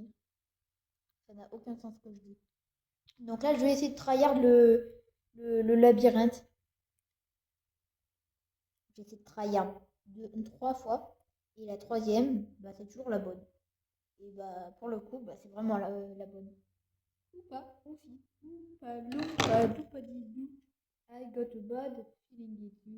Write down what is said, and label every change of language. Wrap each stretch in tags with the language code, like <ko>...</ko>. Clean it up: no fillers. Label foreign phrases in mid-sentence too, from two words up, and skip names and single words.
<fr>Ça n'a aucun sens ce que je dis. Donc là, je vais essayer de tryhard le labyrinthe. J'essaie de tryhard 3 fois. Et la troisième, bah, c'est toujours la bonne. Et bah, pour le coup, bah, c'est vraiment la bonne. Oupa, oufi, oupa, loupa, loupa-di-dou.</fr> <en>I got a bad feeling with you.</en>